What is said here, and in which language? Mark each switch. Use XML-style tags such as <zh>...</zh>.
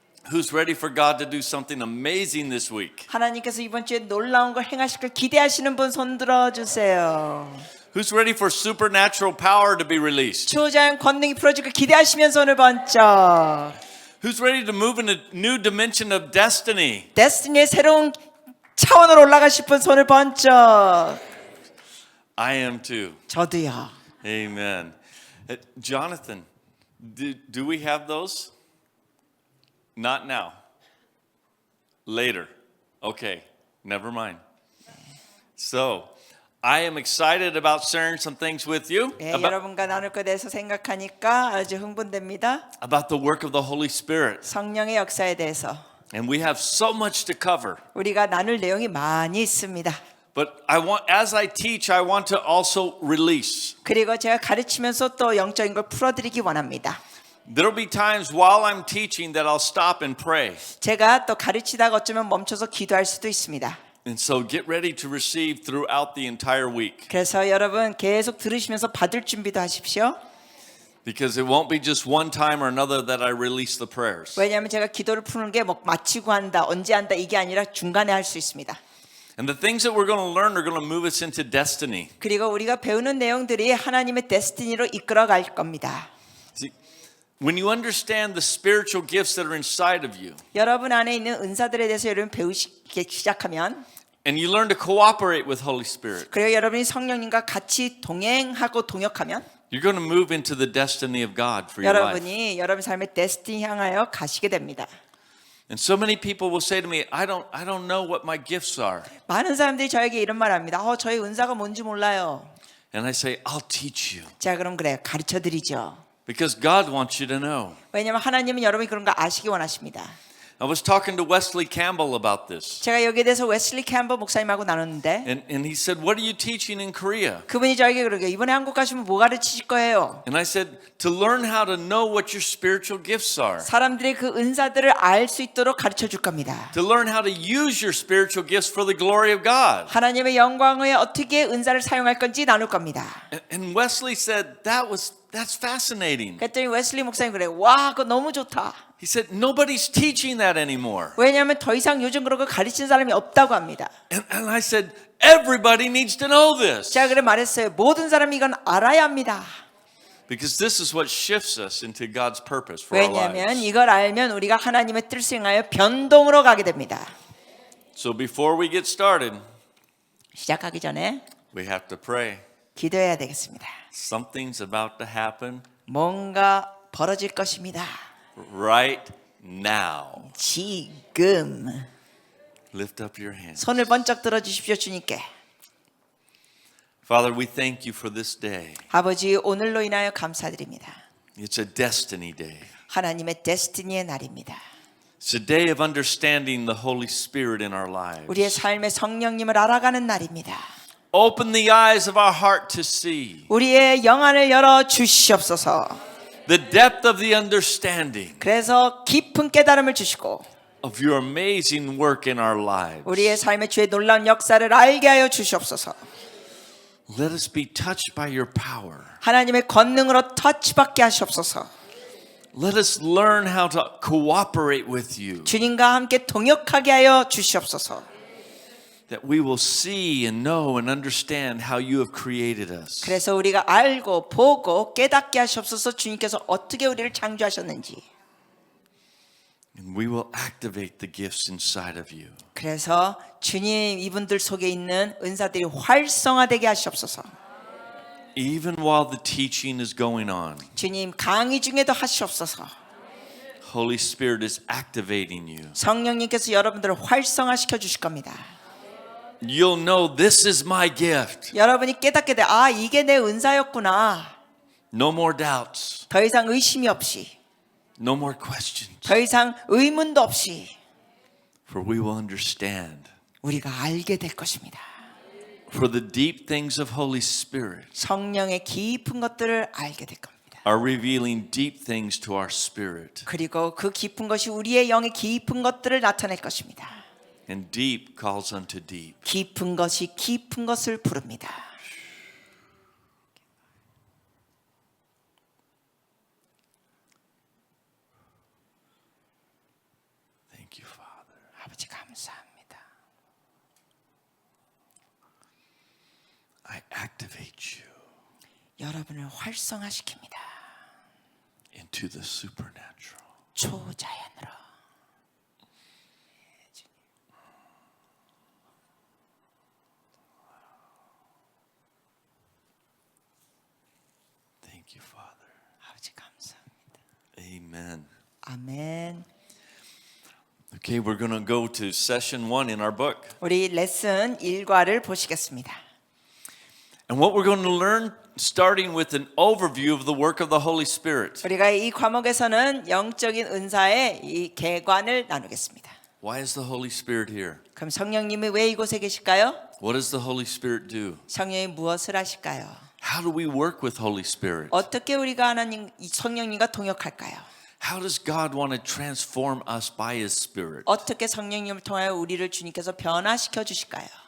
<en>Who's ready for God to do something amazing this week?</en> <ko>하나님께서 이번 주에 놀라운 걸 행하실 걸 기대하시는 분 손 들어주세요.</ko> <en>Who's ready for supernatural power to be released?</en> <ko>초자연 권능이 풀어질 걸 기대하시면 손을 번쩍.</ko> <en>Who's ready to move in a new dimension of destiny?</en> <ko>데스티니의 새로운 차원으로 올라가실 분 손을 번쩍.</ko> <en>I am too.</en> <ko>저도요.</ko> <en>Amen. Jonathan, do we have those? Not now. Later. Okay, never mind. So, I am excited about sharing some things with you</en> <ko>네, 여러분과 나눌 것에 대해서 생각하니까 아주 흥분됩니다.</ko> <en>about the work of the Holy Spirit.</en> <ko>성령의 역사에 대해서</ko> <en>And we have so much to cover.</en> <ko>우리가 나눌 내용이 많이 있습니다.</ko> <en>But as I teach, I want to also release.</en> <ko>그리고 제가 가르치면서 또 영적인 걸 풀어드리기 원합니다.</ko> <en>There'll be times while I'm teaching that I'll stop and pray.</en> <ko>제가 또 가르치다가 어쩌면 멈춰서 기도할 수도 있습니다.</ko> <en>And so get ready to receive throughout the entire week.</en> <ko>그래서 여러분 계속 들으시면서 받을 준비도 하십시오.</ko> <en>Because it won't be just one time or another that I release the prayers.</en> <ko>왜냐하면 제가 기도를 푸는 게 뭐 마치고 한다, 언제 한다 이게 아니라 중간에 할 수 있습니다.</ko> <en>And the things that we're going to learn are going to move us into destiny.</en> <ko>그리고 우리가 배우는 내용들이 하나님의 데스티니로 이끌어갈 겁니다.</ko> <en>See, when you understand the spiritual gifts that are inside of you,</en> <ko>여러분 안에 있는 은사들에 대해서 여러분 배우기 시작하면</ko> <en>and you learn to cooperate with Holy Spirit,</en> <ko>그리고 여러분이 성령님과 같이 동행하고 동역하면</ko> <en>you're going to move into the destiny of God for your life.</en> <ko>여러분이 여러분 삶의 데스티니 향하여 가시게 됩니다.</ko> <en>And so many people will say to me, I don't know what my gifts are.</en> <ko>많은 사람들이 저에게 이런 말 합니다. 저의 은사가 뭔지 몰라요.</ko> <en>And I say, I'll teach you.</en> <ko>자, 그럼 그래요. 가르쳐 드리죠.</ko> <en>Because God wants you to know.</en> <ko>왜냐하면 하나님은 여러분이 그런 거 아시기 원하십니다.</ko> <en>I was talking to Wesley Campbell about this.</en> <ko>제가 여기에 대해서 웨슬리 캠버 목사님하고 나눴는데</ko> <en>And he said, what are you teaching in Korea?</en> <ko>그분이 저에게 그러게 이번에 한국 가시면 뭐 가르치실 거예요?</ko> <en>And I said, to learn how to know what your spiritual gifts are.</en> <ko>사람들이 그 은사들을 알 수 있도록 가르쳐 줄 겁니다.</ko> <en>To learn how to use your spiritual gifts for the glory of God.</en> <ko>하나님의 영광에 어떻게 은사를 사용할 건지 나눌 겁니다.</ko> <en>And Wesley said, that's fascinating.</en> <ko>그랬더니 웨슬리 목사님 그래. 와, 그거 너무 좋다.</ko> <en>He said, nobody's teaching that anymore.</en> <ko>왜냐하면 더 이상 요즘 그런 거 가르치는 사람이 없다고 합니다.</ko> <en>And I said, everybody needs to know this.</en> <ko>제가 그래 말했어요. 모든 사람이 이건 알아야 합니다.</ko> <en>Because this is what shifts us into God's purpose for our</en> <ko>왜냐하면</ko> <en>lives.</en> <ko>이걸 알면 우리가 하나님의 뜻을 행하여 변동으로 가게 됩니다.</ko> <en>So before we get started,</en> <ko>시작하기 전에</ko> <en>we have to pray.</en> <ko>기도해야 되겠습니다.</ko> <en>Something's about to happen</en> <ko>뭔가 벌어질 것입니다.</ko> <en>right now.</en> <ko>지금</ko> <en>Lift up your hands.</en> <ko>손을 번쩍 들어 주십시오. 주님께.</ko> <en>Father, we thank you for this day.</en> <ko>아버지, 오늘로 인하여 감사드립니다.</ko> <en>It's a destiny day.</en> <ko>하나님의 데스티니의 날입니다.</ko> <en>It's a day of understanding the Holy Spirit in our lives.</en> <ko>우리의 삶의 성령님을 알아가는 날입니다.</ko> <en>Open the eyes of our heart to see</en> <ko>우리의 영안을 열어 주시옵소서.</ko> <en>the depth of the understanding</en> <ko>그래서 깊은 깨달음을 주시고</ko> <en>of your amazing work in our lives.</en> <ko>우리의 삶의 주의 놀라운 역사를 알게 하여 주시옵소서.</ko> <en>Let us be touched by your power.</en> <ko>하나님의 권능으로 터치받게 하시옵소서.</ko> <en>Let us learn how to cooperate with you.</en> <ko>주님과 함께 동역하게 하여 주시옵소서.</ko> <en>That we will see and know and understand how you have created us.</en> <ko>그래서 우리가 알고 보고 깨닫게 하시옵소서. 주님께서 어떻게 우리를 창조하셨는지.</ko> <en>And we will activate the gifts inside of you.</en> <ko>그래서 주님 이분들 속에 있는 은사들이 활성화되게 하시옵소서.</ko> <en>Even while the teaching is going on,</en> <ko>주님 강의 중에도 하시옵소서.</ko> <en>Holy Spirit is activating you.</en> <ko>성령님께서 여러분들을 활성화시켜 주실 겁니다.</ko> <en>You'll know this is my gift.</en> <ko>여러분이 깨닫게 돼. 이게 내 은사였구나.</ko> <en>No more doubts.</en> <ko>더 이상 의심이 없이.</ko> <en>No more questions.</en> <ko>더 이상 의문도 없이.</ko> <en>For we will understand.</en> <ko>우리가 알게 될 것입니다.</ko> <en>For the deep things of Holy Spirit</en> <ko>성령의 깊은 것들을 알게 될 겁니다.</ko> <en>are revealing deep things to our spirit.</en> <ko>그리고 그 깊은 것이 우리의 영의 깊은 것들을 나타낼 것입니다.</ko> <en>And deep calls unto deep.</en> <ko>깊은 것이 깊은 것을 부릅니다.</ko> <en>Thank you, Father.</en> <ko>아버지 감사합니다.</ko> <en>I activate you</en> <ko>여러분을 활성화시킵니다.</ko> <en>into the supernatural.</en> <ko>초자연으로.</ko> <en>Thank you, Father.</en> <ko>아버지 감사합니다.</ko> <en>Amen.</en> <ko>아멘.</ko> <en>Okay, we're going to go to session 1 in our book.</en> <ko>우리 레슨 1과를 보시겠습니다.</ko> <en>And what we're going to learn, starting with an overview of the work of the Holy Spirit.</en> <ko>우리가 이 과목에서는 영적인 은사의 이 개관을 나누겠습니다.</ko> <en>Why is the Holy Spirit here?</en> <ko>그럼 성령님이 왜 이곳에 계실까요?</ko> <en>What does the Holy Spirit do?</en> <ko>성령이 무엇을 하실까요?</ko> <en>How do we work with Holy Spirit?</en> <ko>어떻게 우리가 하나님 이 성령님과 동역할까요?</ko> <en>How does God want to transform us by His Spirit?</en> <ko>어떻게 성령님을 통하여 우리를 주님께서 변화시켜 주실까요?</ko>